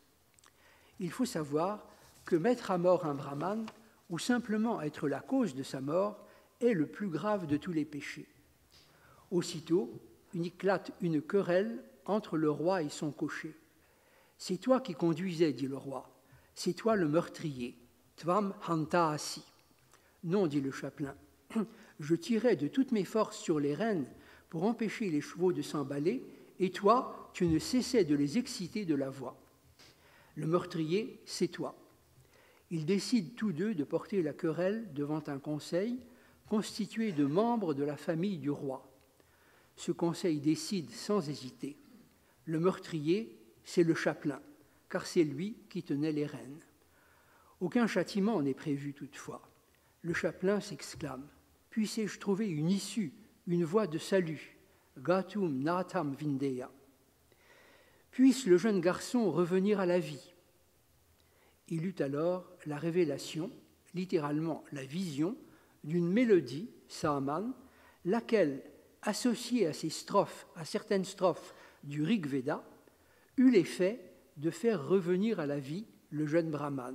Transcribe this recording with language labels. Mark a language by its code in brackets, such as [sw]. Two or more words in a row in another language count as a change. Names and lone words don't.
[fr] Il faut savoir que mettre à mort un brahmane, ou simplement être la cause de sa mort, est le plus grave de tous les péchés. Aussitôt, il éclate une querelle entre le roi et son cocher. « C'est toi qui conduisais, dit le roi, c'est toi le meurtrier, [sa] त्वं हन्ता असि. [fr] » Non, dit le chapelain, je tirais de toutes mes forces sur les rênes pour empêcher les chevaux de s'emballer, et toi, tu ne cessais de les exciter de la voix. Le meurtrier, c'est toi. Ils décident tous deux de porter la querelle devant un conseil constitué de membres de la famille du roi. Ce conseil décide sans hésiter. Le meurtrier, c'est le chapelain, car c'est lui qui tenait les rênes. Aucun châtiment n'est prévu toutefois. Le chapelain s'exclame « Puissé-je trouver une issue, une voie de salut, [sa] गातुं नाथं विन्देय. [fr] Puisse le jeune garçon revenir à la vie. » Il eut alors la révélation, littéralement la vision, d'une mélodie, Saaman, laquelle, associée à certaines strophes du Rig Veda, eut l'effet de faire revenir à la vie le jeune brahmane.